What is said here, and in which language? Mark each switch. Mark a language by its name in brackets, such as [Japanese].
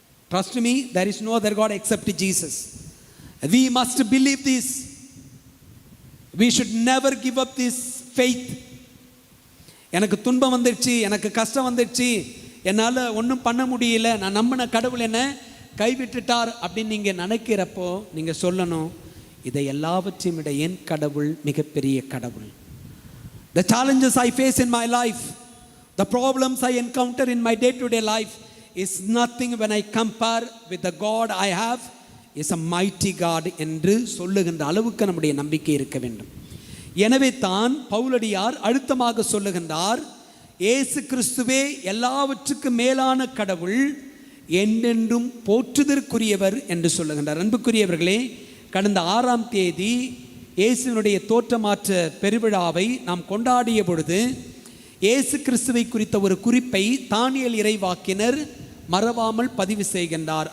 [English] Trust me, there is no other God except Jesus. We must believe this. We should never give up this faith. [Tamil] எனக்கு துன்பம் வந்துடுச்சு, எனக்கு கஷ்டம் வந்துடுச்சு, என்னால் ஒன்றும் பண்ண முடியல, நான் நம்பின கடவுள் என்ன கைவிட்டுட்டார் அப்படின்னு நீங்கள் நினைக்கிறப்போ நீங்கள் சொல்லணும், இதை எல்லாவற்றையும் விட என் கடவுள் மிகப்பெரிய கடவுள். [English] The challenges I face in my life, the problems I encounter in my day-to-day life is nothing when I compare with the God I have is a mighty God [Tamil] என்று சொல்லுகின்ற அளவுக்கு நம்முடைய நம்பிக்கை இருக்க வேண்டும். எனவே தான் பவுலடியார் அழுத்தமாக சொல்லுகின்றார், இயேசு கிறிஸ்துவே எல்லாவற்றுக்கும் மேலான கடவுள், என்றென்றும் போற்றுதற்குரியவர் என்று சொல்லுகின்றார். அன்புக்குரியவர்களே, கடந்த 6ஆம் தேதி இயேசுவினுடைய தோற்றமாற்ற பெருவிழாவை நாம் கொண்டாடிய பொழுது இயேசு கிறிஸ்துவை குறித்த ஒரு குறிப்பை தானியேல் இறைவாக்கினர் மறவாமல் பதிவு செய்கின்றார்.